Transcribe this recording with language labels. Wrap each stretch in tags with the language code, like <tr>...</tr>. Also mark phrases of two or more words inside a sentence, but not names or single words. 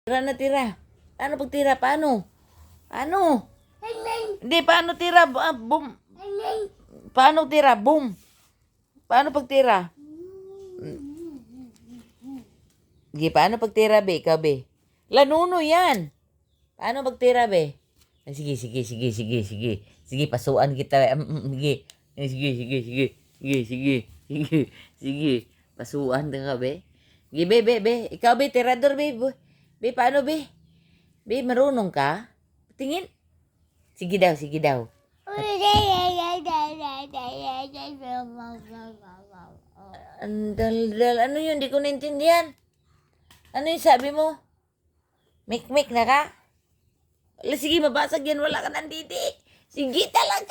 <tl>Tira na tira. Paano pag tira? Paano? Paano? Hindi, paano tira? Boom. Paano tira? Boom. Paano pag tira? Sige, paano pag tira, be? Ikaw, be. Lanuno yan. Paano pag tira, be? Sige, sige, sige, sige, sige. Sige, pasuan kita. Sige. Sige, sige, sige. Sige, sige. Sige, sige. Pasuan ka, be. Sige, be. Ikaw, be, tirador, be. Be, paano, be? Be, marunong ka? Tingin. Sige daw, sige daw. Ang dal-dal. Ano yun? Di ko naintindihan. Ano yung sabi mo? Mik-mik na ka? Wala, sige, mabasag yan. Wala ka ng didi. Sige talaga.</tl>